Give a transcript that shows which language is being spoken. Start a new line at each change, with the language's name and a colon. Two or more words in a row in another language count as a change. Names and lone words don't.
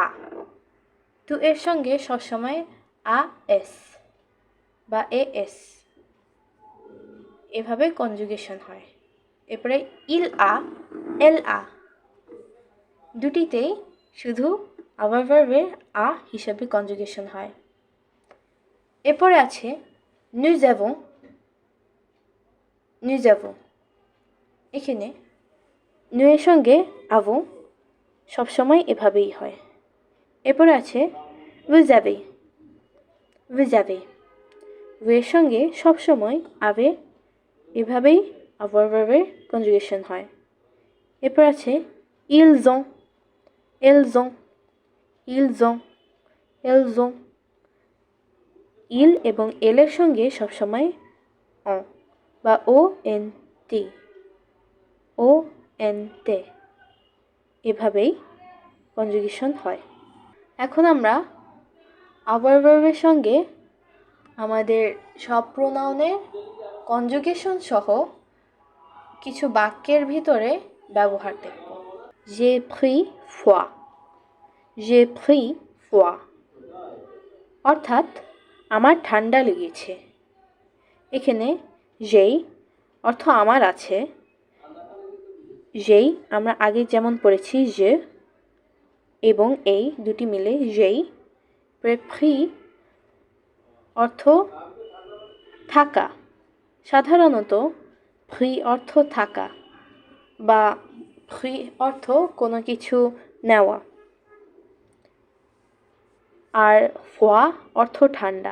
Bangla: টু এর সঙ্গে সবসময় আ এস বা এ এস, এভাবে কনজুগেশন হয়। এরপরে
French: il a, elle a,
Bangla: দুটিতেই শুধু avoir ভার্বের আ হিসাবে কনজুগেশন হয়। এরপরে আছে
French: nous avons। nous avons
Bangla: এখানে nous এর সঙ্গে avons সবসময় এভাবেই হয়। এরপর আছে
French: vous avez vous avez vous
Bangla: এর সঙ্গে সবসময় avez এভাবেই avoir verb-এর কনজুগেশন হয়। এরপর আছে
French: ils ont ils ont ils ont ils ont il
Bangla: এবং এল এর সঙ্গে সবসময় on বা ও এন তে এভাবেই কনজুগেশন হয়। এখন আমরা আবার ভার্বের সঙ্গে আমাদের সব প্রোনাউনের কনজুগেশন সহ কিছু বাক্যের ভিতরে ব্যবহার দেখব।
French: j'ai pris froid j'ai pris froid
Bangla: অর্থাৎ আমার ঠান্ডা লেগেছে। এখানে যেই অর্থ আমার আছে, যেই আমরা আগে যেমন পড়েছি যে এবং এই দুটি মিলে যেই। প্রি অর্থ থাকা, সাধারণত প্রি অর্থ থাকা বা প্রি অর্থ কোনো কিছু নেওয়া, আর ফোয়া অর্থ ঠান্ডা।